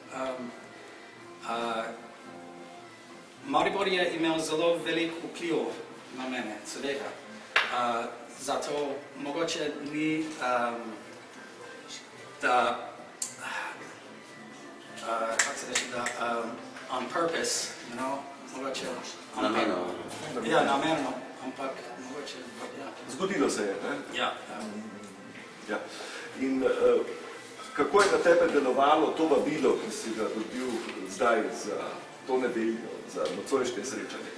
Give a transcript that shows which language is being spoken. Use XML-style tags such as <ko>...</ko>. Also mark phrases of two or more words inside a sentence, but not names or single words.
<sl>Maribor je imel zelo velik vpliv na mene, seveda. Zato mogoče ni da kako se reče, da</sl> <en>on purpose, you know,</en> <sl>mogoče Namenoma. Ja, namenoma, ampak mogoče, ja. Zgodilo se je, ne? Ja. Ja. In kako je na tebe delovalo to vabilo, ki si ga dobil zdaj za to nedeljo, za nocojšnje srečanje?</sl>